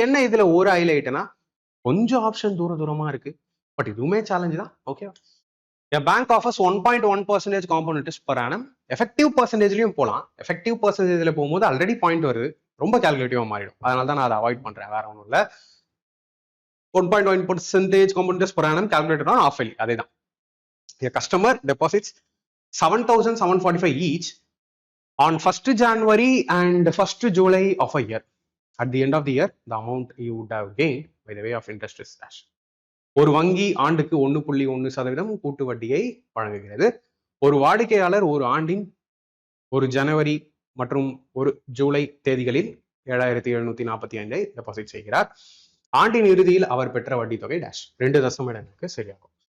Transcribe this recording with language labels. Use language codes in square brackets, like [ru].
[ta] என்ன இதுல ஒரு ஹைலைட்னா கொஞ்சம் ஆப்ஷன் தூரமா இருக்கு, பட் இதுவுமே சேலஞ்ச் தான். Okay. [en] A bank offers 1.1% compound interest per annum. [ta] Effective பர்சன்டேஜ்லயும் போகலாம். எஃபெக்டிவ் பர்சன்டேஜ்ல போகும்போது ஆல்ரெடி பாயிண்ட் வருது, ரொம்ப கால்குலேட்டிவா மாறிடும். அதனால தான் நான் அதை அவாய்ட் பண்றேன், வேற ஒன்றும் இல்லை. [en] 1.1% compound interest per annum calculated on half yearly. [ta] அதே தான். [en] A customer deposits 7,745 each on 1st January and 1st July of a year. At the end of the year, the amount you would have gained by the way of interest is dash. [ta] ஒரு வங்கி ஆண்டுக்கு 1.1% கூட்டு வட்டியை வழங்குகிறது. ஒரு வாடிக்கையாளர் ஒரு ஆண்டின் ஒரு ஜனவரி மற்றும் ஒரு ஜூலை தேதிகளில் 7,745 டெபாசிட் செய்கிறார். ஆண்டின் இறுதியில் அவர் பெற்ற வட்டி தொகை டேஷ். 2 தசம இடங்களுக்கு சரியாகும்.